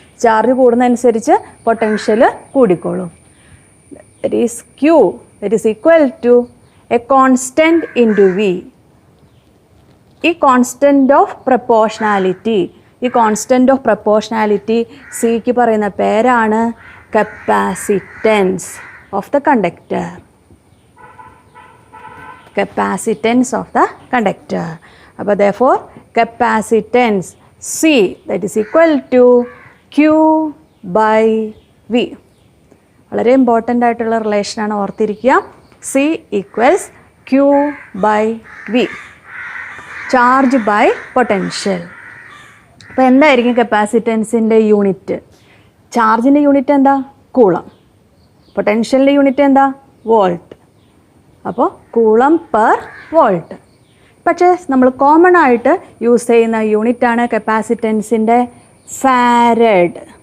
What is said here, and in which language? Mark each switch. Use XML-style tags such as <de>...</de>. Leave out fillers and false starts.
<ml>Charge കൂടുന്നതനുസരിച്ച് potential കൂടിക്കോളും.</ml> <en>That is Q that is equal to a constant into V.</en> <ml>ഈ constant of proportionality, ഈ constant of proportionality സിക്ക് പറയുന്ന പേരാണ് capacitance of the conductor.</ml> <en>Capacitance of the conductor. അപ്പോൾ therefore capacitance C that is equal to Q by V.</en> <ml>വളരെ important ആയിട്ടുള്ള റിലേഷനാണ്, ഓർത്തിരിക്കുക.</ml> <en>C equals Q by V, charge by potential.</en> <ml>അപ്പോൾ എന്തായിരിക്കും കപ്പാസിറ്റൻസിൻ്റെ യൂണിറ്റ്? ചാർജിൻ്റെ യൂണിറ്റ് എന്താ? കൂളം. പൊട്ടൻഷ്യലിൻ്റെ യൂണിറ്റ് എന്താ? Volt. അപ്പോൾ coulomb per volt. പക്ഷേ നമ്മൾ കോമൺ ആയിട്ട് യൂസ് ചെയ്യുന്ന യൂണിറ്റാണ് കപ്പാസിറ്റൻസിൻ്റെ ഫാരഡ്.</ml>